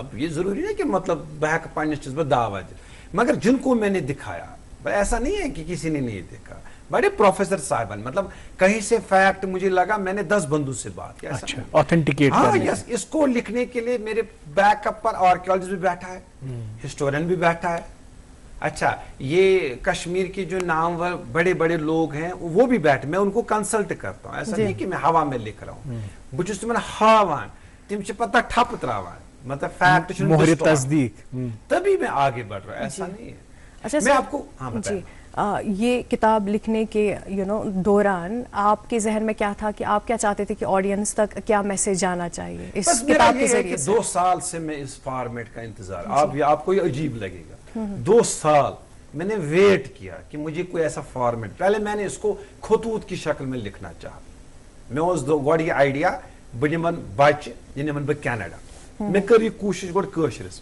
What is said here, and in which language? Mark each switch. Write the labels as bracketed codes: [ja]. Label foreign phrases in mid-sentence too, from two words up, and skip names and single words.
[hi] अब ये जरूरी नहीं कि मतलब बहक पानी चीज पर दावा दे, मगर जिनको मैंने दिखाया ऐसा नहीं है कि किसी ने नहीं देखा, बड़े प्रोफेसर साहब, मतलब कहीं से फैक्ट मुझे लगा, मैंने 10 बंदों से बात किया। अच्छा, ऑथेंटिकेट हाँ यस, इसको लिखने के लिए मेरे बैकअप पर आर्कियोलॉजिस्ट भी बैठा है, हिस्टोरियन भी बैठा है। अच्छा ये कश्मीर के जो नामवर बड़े बड़े लोग हैं वो भी बैठे, मैं उनको कंसल्ट करता हूँ, ऐसा नहीं कि मैं हवा में लिख रहा हूँ, [ks] बुझुस तुमन हावान तिम पता ठप त्रावान, [hi] मतलब फैक्ट मोहर तस्दीक, तभी मैं आगे बढ़ रहा हूँ, ऐसा नहीं है। अच्छा मैं आपको हाँ जी ये किताब लिखने के दौरान आपके जहन में क्या था कि आप क्या चाहते थे कि ऑडियंस तक क्या मैसेज जाना चाहिए इस किताब के जरिए से? 2 साल से मैं इस फॉर्मेट का इंतजार, आपको ये अजीब लगेगा, 2 साल मैंने वेट किया कि मुझे कोई ऐसा फॉर्मेट, पहले मैंने इसको खतूत की शक्ल में लिखना चाहा, [ks] मैं उस गोड ये आइडिया बह निमन बच्चे ये निमन बह कनाडा, मैं कर ये कोशिश गोड कशरस,